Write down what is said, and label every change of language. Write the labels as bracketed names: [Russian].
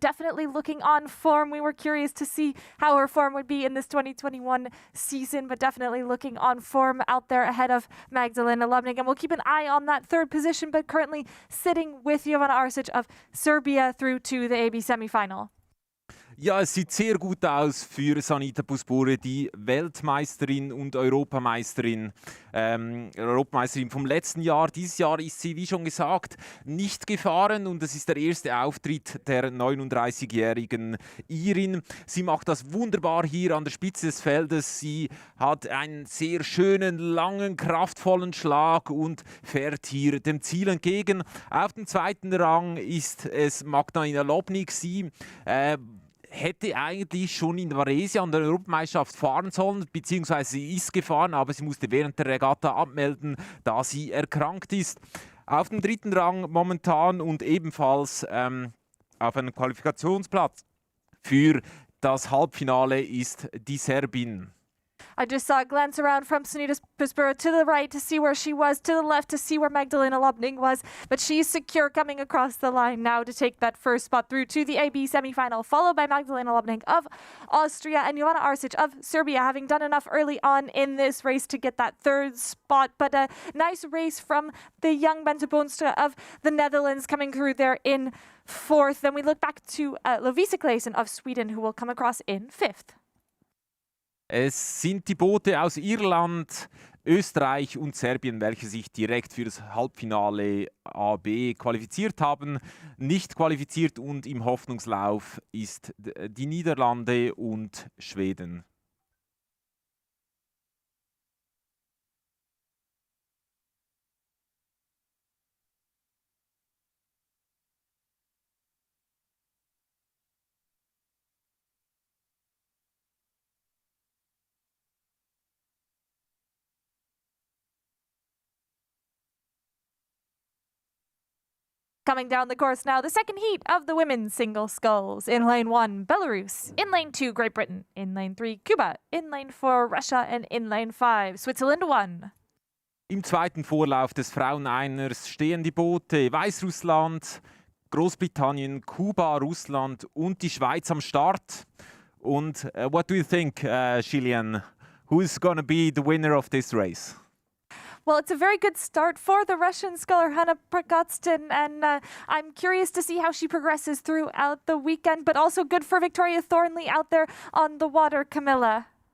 [English] Definitely looking on form. We were curious to see how her form would be in this 2021 season, but definitely looking on form out there ahead of Magdalena Lobnik. And we'll keep an eye on that third position, but currently sitting with Jovana Arsic of Serbia through to the AB semi-final. [German] Ja, es sieht sehr gut aus für Sanita Puspure, die Weltmeisterin und Europameisterin. Europameisterin vom letzten Jahr. Dieses Jahr ist sie, wie schon gesagt, nicht gefahren und es ist der erste Auftritt der 39-jährigen Irin. Sie macht das wunderbar hier an der Spitze des Feldes. Sie hat einen sehr schönen, langen, kraftvollen Schlag und fährt hier dem Ziel entgegen. Auf dem zweiten Rang ist es Magdalena Lobnik. Sie hätte eigentlich schon in Varese an der Europameisterschaft fahren sollen, beziehungsweise sie ist gefahren, aber sie musste während der Regatta abmelden, da sie erkrankt ist. Auf dem dritten Rang momentan und ebenfalls auf einem Qualifikationsplatz für das Halbfinale ist die Serbin. [English] I just saw a glance around from Sanita Puspur to the right to see where she was, to the left to see where Magdalena Lobnik was, but she's secure coming across the line now to take that first spot through to the AB semi-final, followed by Magdalena Lobnik of Austria and Jovana Arsic of Serbia, having done enough early on in this race to get that third spot. But a nice race from the young Bente Boonstra of the Netherlands coming through there in fourth. Then we look back to Lovisa Claesson of Sweden, who will come across in fifth. [German] Es sind die Boote aus Irland, Österreich und Serbien, welche sich direkt für das Halbfinale AB qualifiziert haben. Nicht qualifiziert und im Hoffnungslauf ist die Niederlande und Schweden. [English] Coming down the course now, the second heat of the women's single sculls. In lane 1, Belarus. In lane 2, Great Britain. In lane 3, Cuba. In lane 4, Russia. And in lane 5, Switzerland won. [German] Im zweiten Vorlauf des Fraueneiners stehen die Boote Weißrussland, Großbritannien, Kuba, Russland und die Schweiz am Start. [English] Und what do you think, Gillian? Who is going to be the winner of this race? Well, it's a very good start for the Russian sculler Hanna Prakatstin, and I'm curious to see how she progresses throughout the weekend, but also good for Victoria Thornley out there on the water, Camilla.